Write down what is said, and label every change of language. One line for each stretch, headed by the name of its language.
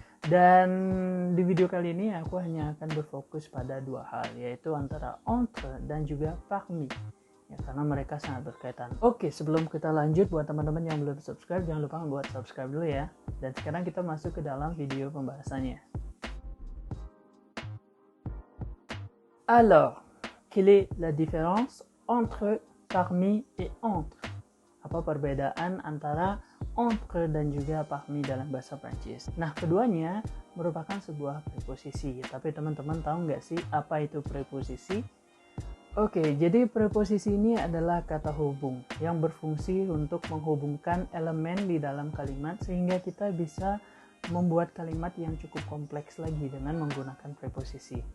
Indonesian: Dan di video kali ini aku hanya akan berfokus pada dua hal, yaitu antara entre dan juga parmi. Ya, karena mereka sangat berkaitan. Oke, sebelum kita lanjut, buat teman-teman yang belum subscribe, jangan lupa buat subscribe dulu ya. Dan sekarang kita masuk ke dalam video pembahasannya.
French: Alors, quelle est la différence entre parmi et entre?
Indonesian: Apa perbedaan antara entre dan juga parmi dalam bahasa Prancis? Nah, keduanya merupakan sebuah preposisi. Tapi teman-teman tahu nggak sih apa itu preposisi? Oke, jadi preposisi ini adalah kata hubung yang berfungsi untuk menghubungkan elemen di dalam kalimat sehingga kita bisa membuat kalimat yang cukup kompleks lagi dengan menggunakan preposisi.